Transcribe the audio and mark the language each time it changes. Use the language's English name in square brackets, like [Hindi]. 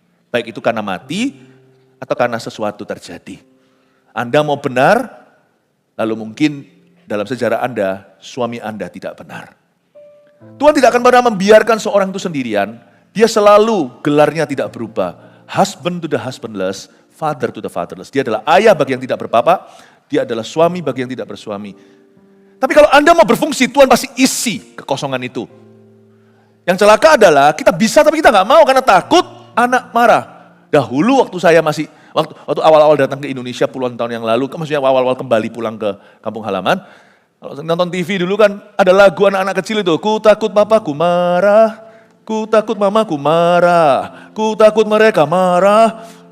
[Indonesian] Baik itu karena mati atau karena sesuatu terjadi. Anda mau benar, lalu mungkin dalam sejarah Anda, suami Anda tidak benar. Tuhan tidak akan pernah membiarkan seorang itu sendirian. Dia selalu gelarnya tidak berubah. [English] Husband to the husbandless, father to the fatherless. [Indonesian] Dia adalah ayah bagi yang tidak berbapak, dia adalah suami bagi yang tidak bersuami. Tapi kalau Anda mau berfungsi, Tuhan pasti isi kekosongan itu. Yang celaka adalah kita bisa tapi kita nggak mau karena takut anak marah. Dahulu waktu saya waktu awal-awal datang ke Indonesia puluhan tahun yang lalu, maksudnya awal-awal kembali pulang ke kampung halaman, kalau nonton TV dulu kan ada lagu anak-anak kecil itu, ku takut papaku marah, ku takut mamaku marah, ku takut mereka marah.